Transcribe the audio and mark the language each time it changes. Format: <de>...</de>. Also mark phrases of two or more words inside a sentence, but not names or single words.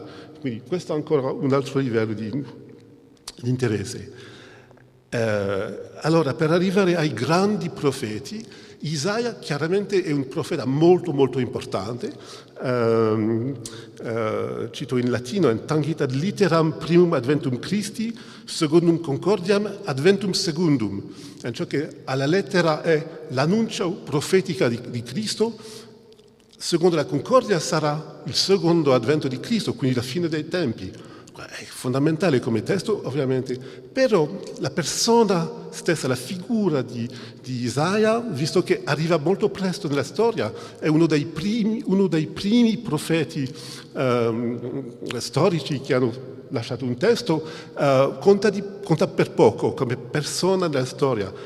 <it>Quindi questo è ancora un altro livello di interesse. Allora, per arrivare ai grandi profeti, Isaia chiaramente è un profeta molto molto importante. Cito in latino:</it> <la>"Tangit ad litteram primum adventum Christi, secundum concordiam adventum secundum",</la> <it>ciò che alla lettera è l'annuncio profetica di Cristo. Secondo la concordia sarà il secondo advento di Cristo, quindi la fine dei tempi. È fondamentale come testo, ovviamente, però la persona stessa, la figura di Isaia, visto che arriva molto presto nella storia, è uno dei primi profeti storici che hanno lasciato un testo, conta per poco come persona nella storia,</it>